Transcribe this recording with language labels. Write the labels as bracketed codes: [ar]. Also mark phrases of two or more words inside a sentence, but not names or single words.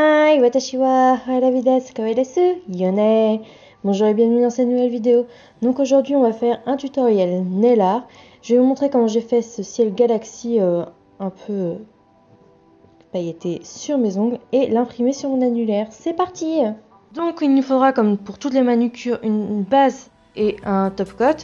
[ja] Hi, 私 は ハラビ です、可愛い です、よね. [fr] Bonjour et bienvenue dans cette nouvelle vidéo. Donc aujourd'hui on va faire un tutoriel [en] nail art. [fr] Je vais vous montrer comment j'ai fait ce ciel galaxie un peu pailleté sur mes ongles et l'imprimer sur mon annulaire. C'est parti! Donc il nous faudra, comme pour toutes les manucures, une base et un [en] top coat.